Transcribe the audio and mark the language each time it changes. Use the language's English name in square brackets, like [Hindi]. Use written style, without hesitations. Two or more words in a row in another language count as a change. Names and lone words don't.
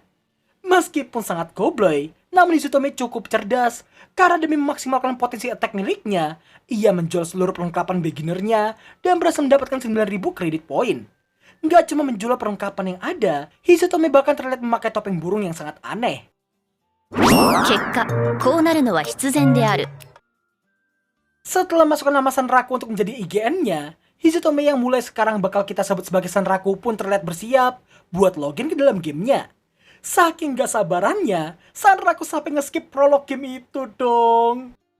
[Indonesian] Meskipun sangat goblok, namun Hizutome cukup cerdas karena demi memaksimalkan potensi attack miliknya, ia menjual seluruh perlengkapan beginnernya dan berhasil mendapatkan 9.000 kredit poin. Nggak cuma menjual perlengkapan yang ada, Hizutome bahkan terlihat memakai topeng burung yang sangat aneh. [Japanese] 結果こうなるのは必然である [Indonesian] Setelah masukkan nama Sanraku untuk menjadi IGN-nya, Hizutome yang mulai sekarang bakal kita sebut sebagai Sanraku pun terlihat bersiap buat login ke dalam gamenya. Saking gak sabarannya, Sanraku sampai nge-skip prolog game itu dong.